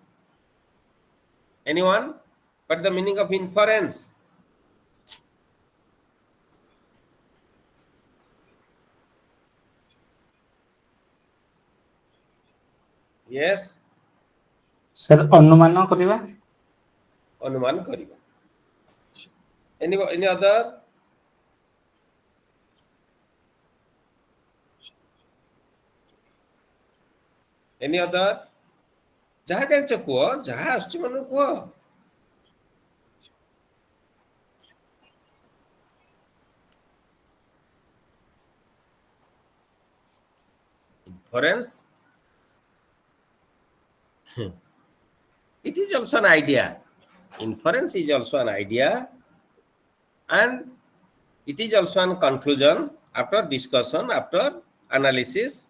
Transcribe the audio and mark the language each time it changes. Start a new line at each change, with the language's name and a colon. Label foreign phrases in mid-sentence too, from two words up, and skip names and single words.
English: Anyone? What is the meaning of inference? Yes? Sir,
Odia: ଅନୁମାନ କରିବା। ଅନୁମାନ କରିବା।
English: Any other? Any other?
Odia: ଯାହା ଜାଣିଛ କୁହ, ଯାହା ଆସୁଛି ମନକୁ କୁହ।
English: Inference. It is also an idea. Inference is also an idea, and it is also a conclusion after discussion, after analysis.